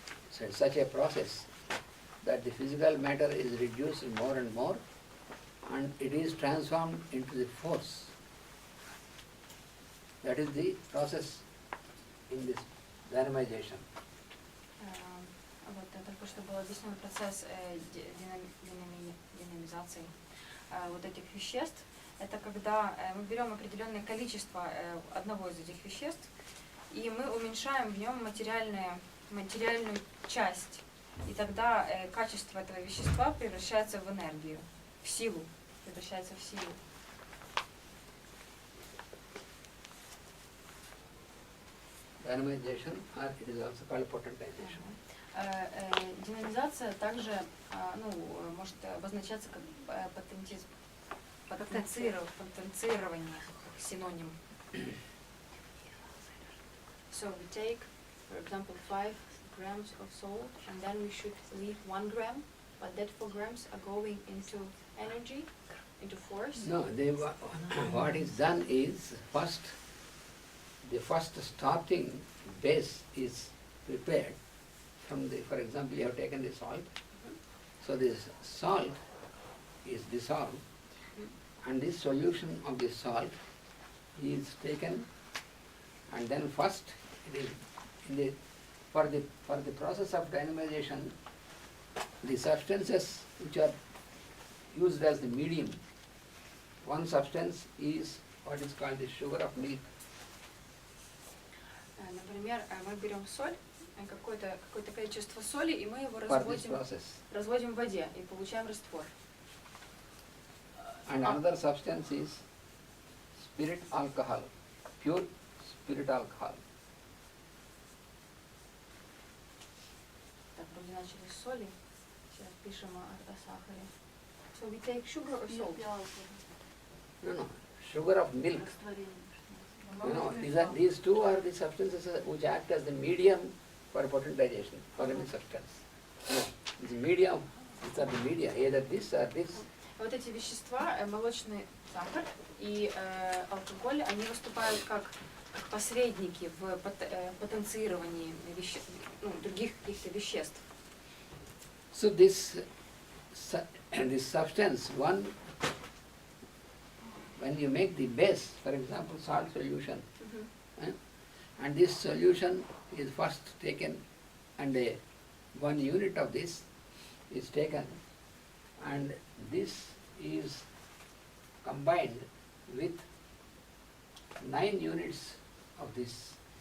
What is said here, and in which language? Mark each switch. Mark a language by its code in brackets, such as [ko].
[en] So it's such a process that the physical matter is reduced more and more, and it is transformed into the force. That is the process in this dynamization. [ru] Вот только что был объяснен процесс динамизации вот этих веществ. Это когда мы берем определенное количество одного из этих веществ, и мы уменьшаем в нем материальную часть. И тогда качество этого вещества превращается в энергию, в силу, превращается в силу. [en] Dynamization, or it is also called potentization. [ru] Динамизация также может обозначаться как потенцирование, синоним. [en] So we take, for example, 5 grams of salt, and then we should leave 1 gram, but that 4 grams are going into energy, into force. No, what is done is the first starting base is prepared from the, for example, you have taken the salt, so this salt is dissolved, and this solution of the salt is taken, and then first it is for the process of dynamization, the substances which are used as the medium, one substance is what is called the sugar of milk. [ru] Например, мы берем соль, какое-то количество соли, и мы его разводим в воде и получаем раствор. [en] And another substance is spirit alcohol, pure spirit alcohol. [ru] Так, вроде начали с соли, сейчас пишем о сахаре. [en] So we take sugar or salt? No, sugar of milk. These two are the substances which act as the medium for potentization, for any substance. The medium, these are the media, either this or this. [ru] Вот эти вещества, молочный сахар и алкоголь, они выступают как посредники в потенцировании других каких-то веществ. [en] So this substance, one, when you make the base, for example, salt solution, and this solution is first taken, and 1 unit of this is taken, and this is combined with 9 units of this.